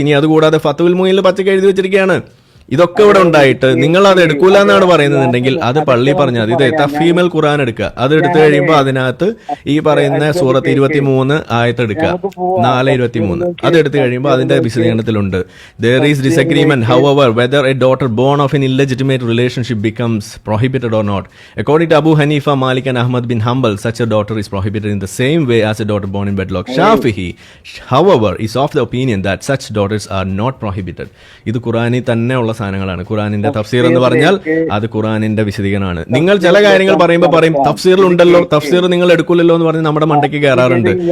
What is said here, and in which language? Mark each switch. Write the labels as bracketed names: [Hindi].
[Malayalam] ഇനി അതുകൂടാതെ ഫത്വുൽ മുഈനിൽ പച്ചക്ക് എഴുതി വെച്ചിരിക്കുകയാണ്. ഇതൊക്കെ ഇവിടെ ഉണ്ടായിട്ട് നിങ്ങൾ അത് എടുക്കൂല എന്നാണ് പറയുന്നുണ്ടെങ്കിൽ അത് പള്ളി പറഞ്ഞാൽ ഇത് തഫീമൽ ഖുർആൻ എടുക്കുക. അത് എടുത്തു കഴിയുമ്പോൾ അതിനകത്ത് ഈ പറയുന്ന സൂറത്ത് 23 ആയത്ത് എടുക്കുക, 4:23 അത് എടുത്തു കഴിയുമ്പോൾ അതിന്റെ വിശദീകരണത്തിലുണ്ട്. [English] There is disagreement, however, whether a daughter born of an illegitimate relationship becomes prohibited or not. According to Abu Hanifa, Malik and Ahmad bin Hanbal, such a daughter is prohibited in the same way as a daughter born in wedlock. Shafi'i, however, is of the opinion that such daughters are not prohibited. [Malayalam] ഇത് ഖുർആനിൽ തന്നെ ഉള്ള സാധനങ്ങളാണ്. ഖുർആനിന്റെ തഫ്സീർ എന്ന് പറഞ്ഞാൽ അത് ഖുർആനിന്റെ വിശദീകരണമാണ്. നിങ്ങൾ ചില കാര്യങ്ങൾ പറയുമ്പോൾ പറയും തഫ്സീറിലുണ്ടല്ലോ, തഫ്സീർ നിങ്ങൾ എടുക്കില്ലല്ലോ എന്ന് പറഞ്ഞ് നമ്മുടെ മണ്ടയ്ക്ക് കയറാറുണ്ട്.